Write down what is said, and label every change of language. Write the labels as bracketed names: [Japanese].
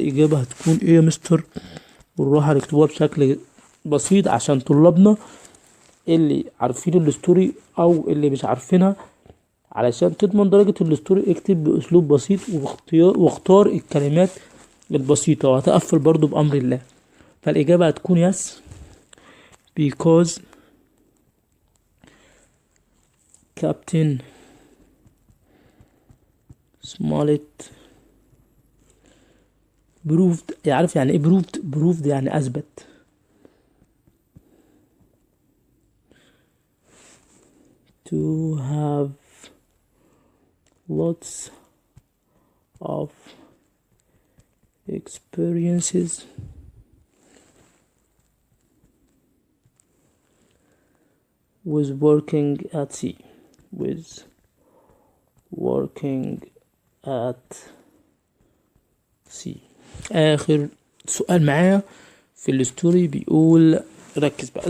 [Arabic] الإجابة هتكون إيه يا مستر؟ والراحة نكتبوها بشكل بسيط عشان طلابنا اللي عارفين الستوري أو اللي مش عارفينها، علشان تضمن درجة الستوري اكتب بأسلوب بسيط واختار الكلمات البسيطة، وهتقفل برضو بأمر الله. فالإجابة هتكون يس [English] because Captain Smollett proved، [Arabic] يعرف يعني ايه [English] proved [Arabic] يعني اثبت، [English] to have lots of experiences with working at sea، with working at sea. [Arabic] آخر سؤال معايا في الستوري بيقول، ركز بقى.